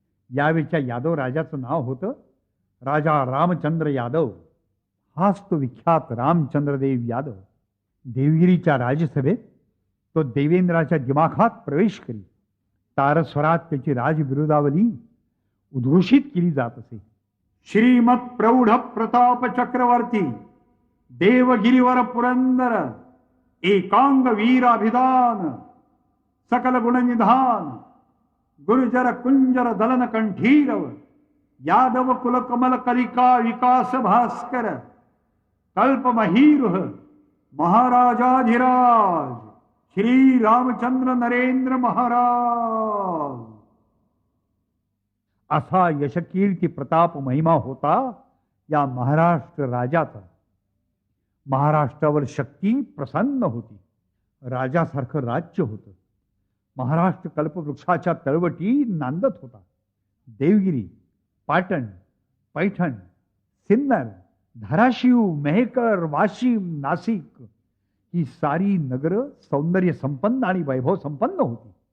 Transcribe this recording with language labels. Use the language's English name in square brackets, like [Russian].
[Marathi] यावेळच्या यादव राजाचं नाव होतं राजा रामचंद्र यादव. हाच तो विख्यात रामचंद्रदेव यादव. देवगिरीच्या राजसभेत तो देवेंद्राच्या दिमाखात प्रवेश करी. तारस्वरात त्याची राजबिरुदावली उद्घोषित केली जात असे. [Sanskrit] श्रीमत प्रौढ प्रताप चक्रवर्ती देवगिरीवर पुरंदर एकांग वीराभिधान सकल गुणनिधान गुरुजर कुंजर दलन कंठीरव यादव कुल कमल कलिका विकास भास्कर कल्पमहीरुह महाराजाधिराज श्री रामचंद्र नरेंद्र महाराज. [Marathi] असा यशकीर्ती प्रताप महिमा होता या महाराष्ट्र राजाचा. महाराष्ट्रावर शक्ती प्रसन्न होती. राजासारखं राज्य होतं. महाराष्ट्र कल्पवृक्षाच्या तळवटी नांदत होता. देवगिरी, पाटण, पैठण, सिन्नर, धाराशिव, मेहकर, वाशिम, नाशिक ही सारी नगरं सौंदर्य संपन्न आणि वैभव संपन्न होती.